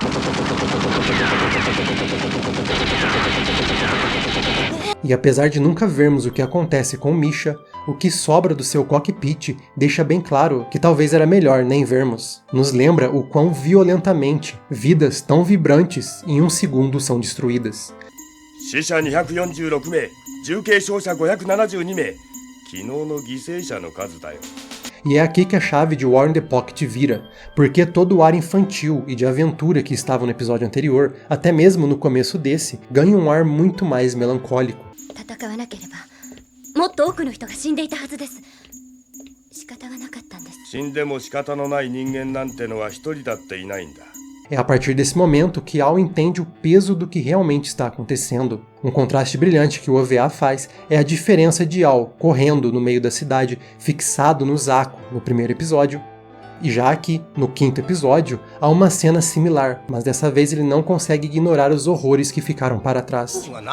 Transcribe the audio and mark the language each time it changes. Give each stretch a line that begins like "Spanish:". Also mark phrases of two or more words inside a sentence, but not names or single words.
Portuguese: E apesar de nunca vermos o que acontece com Misha, o que sobra do seu cockpit deixa bem claro que talvez era melhor nem vermos. Nos lembra o quão violentamente vidas tão vibrantes em um segundo são destruídas.
Japanese: 死者246名、重軽傷者572名、昨日の犠牲者の数だよ。
Portuguese: E é aqui que a chave de War in the Pocket vira, porque todo o ar infantil e de aventura que estava no episódio anterior, até mesmo no começo desse, ganha um ar muito mais melancólico.
Japanese: 戦わなければもっと多くの人が死んでいたはずです。仕方がなかったんです。死んでも仕方のない人間なんてのは一人だっていないんだ。
Portuguese: É a partir desse momento que Al entende o peso do que realmente está acontecendo. Um contraste brilhante que o OVA faz é a diferença de Al correndo no meio da cidade, fixado no Zaku no primeiro episódio. E já aqui, no quinto episódio, há uma cena similar, mas dessa vez ele não consegue ignorar os horrores que ficaram para trás.